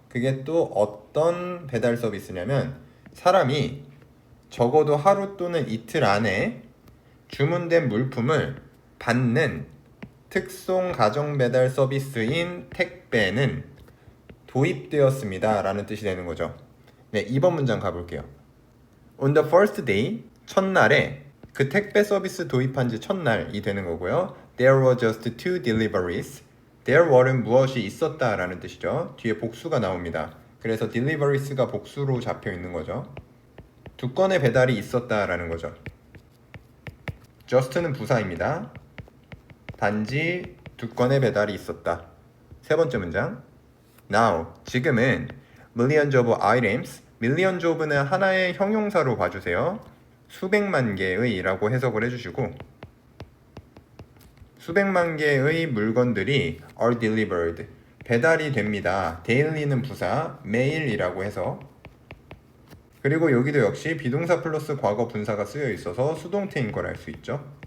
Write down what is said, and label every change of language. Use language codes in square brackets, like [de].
[ko] 그게 또 어떤 배달 서비스냐면 사람이 적어도 하루 또는 이틀 안에 주문된 물품을 받는 특송 가정 배달 서비스인 택배는 도입되었습니다 라는 뜻이 되는 거죠. 네, 2번 문장 가볼게요. [en] On the first day, [ko] 첫날에 그 택배 서비스 도입한 지 첫날이 되는 거고요. [en] There were just 2 deliveries. [ko] There were는 무엇이 있었다 라는 뜻이죠. 뒤에 복수가 나옵니다. 그래서 deliveries가 복수로 잡혀 있는 거죠. 2건의 배달이 있었다 라는 거죠. just는 부사입니다. 단지 2건의 배달이 있었다. 세 번째 문장. Now, 지금은 [en] millions of items, [ko] millions of는 하나의 형용사로 봐주세요. 수백만 개의 라고 해석을 해주시고 수백만 개의 물건들이 [en] are delivered, [ko] 배달이 됩니다. daily는 부사, 매일이라고 해서 그리고 여기도 역시 비동사 플러스 과거 분사가 쓰여 있어서 수동태인 걸 알 수 있죠.